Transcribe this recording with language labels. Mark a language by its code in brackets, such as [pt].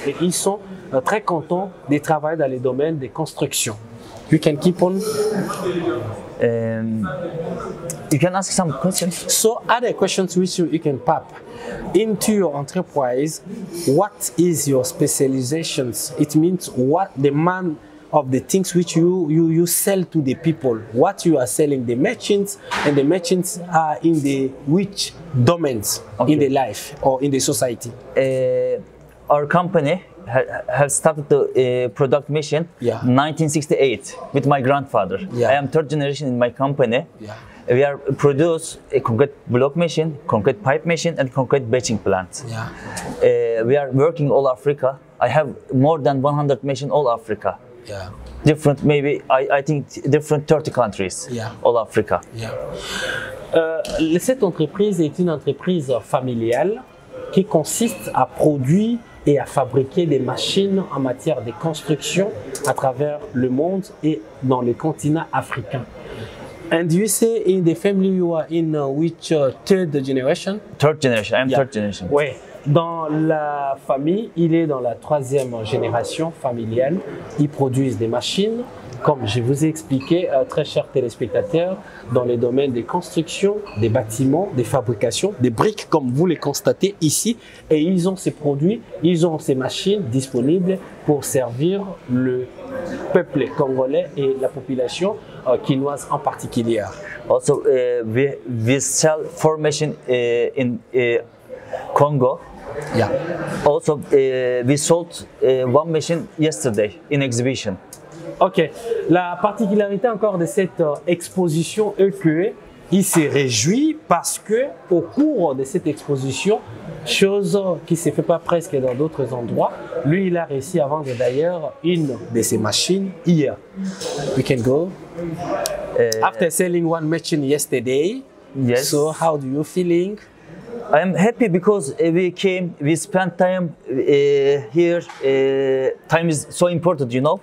[fr] Et ils sont très contents de travailler dans les domaines des constructions. [en] You can keep on. You can ask some questions. So, other questions which you can pop into your enterprise. What is your specializations? It means what the man of the things which you sell to the people. What you are selling, the merchants, and the merchants are in the which domains in the life or in the society. Our company have started the product mission 1968 with my grandfather. I am third generation in my company. We are produce a concrete block machine, concrete pipe machine, and concrete batching plant. We are working all Africa. I have more than 100 machines all Africa. Different, maybe I think different 30 countries. All Africa. [fr] Cette entreprise est une entreprise familiale qui consiste à produire et à fabriquer des machines en matière de construction à travers le monde et dans le continent africain. [en] And you say in the family you are in which third generation? Third generation. I am third generation. [fr] Oui. Dans la famille, il est dans la 3e génération familiale. Ils produisent des machines, comme je vous ai expliqué, très chers téléspectateurs, dans les domaines des constructions, des bâtiments, des fabrications, des briques, comme vous les constatez ici. Et ils ont ces produits, ils ont ces machines disponibles pour servir le peuple congolais et la population quinoise en particulier. [en] Also, we sell 4 machines in Congo. Yeah. Also, we sold 1 machine yesterday in exhibition. Ok. [fr] La particularité encore de cette exposition est que il s'est réjoui parce que au cours de cette exposition, chose qui ne se fait pas presque dans d'autres endroits, lui, il a réussi à vendre d'ailleurs une de ses machines hier. [en] We can go. After selling one machine yesterday, Yes. so how do you feeling? I'm happy because we spent time here. Time is so important, you know.